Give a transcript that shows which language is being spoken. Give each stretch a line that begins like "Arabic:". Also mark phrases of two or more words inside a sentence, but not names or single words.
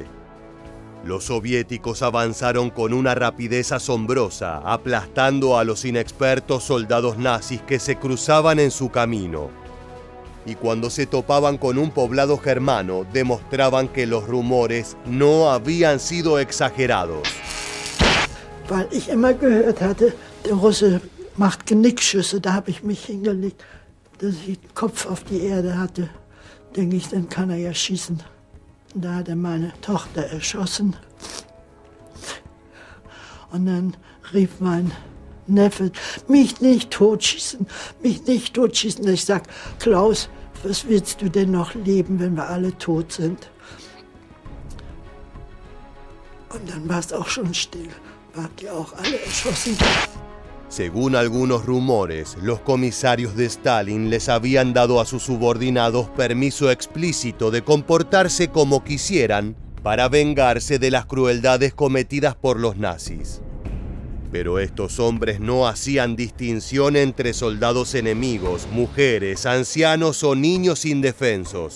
Spanish: Los soviéticos avanzaron con una rapidez asombrosa, aplastando a los inexpertos soldados nazis que se cruzaban en su camino. Y cuando se topaban con un poblado germano, demostraban que los rumores no habían sido exagerados.
German: Weil ich immer gehört hatte, der Russe macht Genickschüsse, da habe ich mich hingelegt, dass ich den Kopf auf die Erde hatte. Denke ich, dann kann er ja schießen. Und da hat er meine Tochter erschossen. Und dann rief mein Neffe, mich nicht totschießen, mich nicht totschießen. Ich sag, Klaus, was willst du denn noch leben, wenn wir alle tot sind? Und dann war es auch schon still. Wart ihr auch alle erschossen?
Spanish: Según algunos rumores, los comisarios de Stalin les habían dado a sus subordinados permiso explícito de comportarse como quisieran para vengarse de las crueldades cometidas por los nazis. Pero estos hombres no hacían distinción entre soldados enemigos, mujeres, ancianos o niños indefensos.